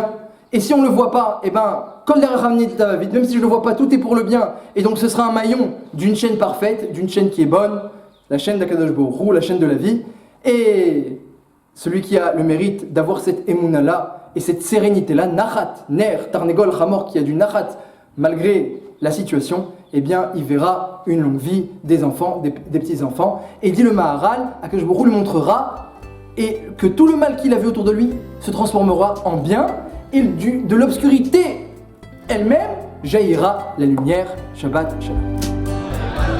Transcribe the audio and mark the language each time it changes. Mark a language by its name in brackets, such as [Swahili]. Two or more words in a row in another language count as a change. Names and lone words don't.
[French] Et si on ne le voit pas, eh bien, même si je ne le vois pas, tout est pour le bien. Et donc ce sera un maillon d'une chaîne parfaite, d'une chaîne qui est bonne, la chaîne d'Akadosh Baruch Hu, la chaîne de la vie. Et celui qui a le mérite d'avoir cette émouna-là et cette sérénité-là, [Hebrew] נחת, נר, תרנגול, חמור, [French] qui a du nachat malgré la situation, eh bien, il verra une longue vie des enfants, des petits-enfants. Et dit le Maharal, Akadosh Baruch Hu lui montrera et que tout le mal qu'il a vu autour de lui se transformera en bien et de l'obscurité elle-même jaillira la lumière.